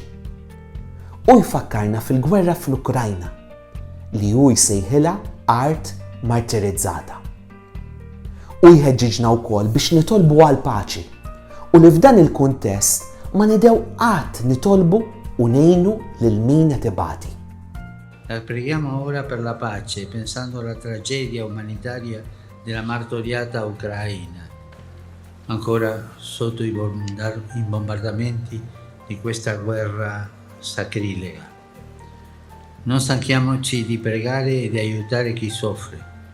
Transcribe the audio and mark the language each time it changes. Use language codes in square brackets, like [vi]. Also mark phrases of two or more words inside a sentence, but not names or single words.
[mt] U jfakkarna fil-gwerra fl-Ukrajna li hu jsejħilha art martirizzata. U jħeġġiġna wkoll biex nitolbu għal paċi u li f'dan il-kuntest ma nidew qatt nitolbu u ngħinu lil min qed ibati. [it] Preghiamo ora per la pace, pensando alla tragedia umanitaria della martoriata Ucraina, ancora sotto i bombardamenti di questa guerra sacrilega. Non stanchiamoci di pregare e di aiutare chi soffre.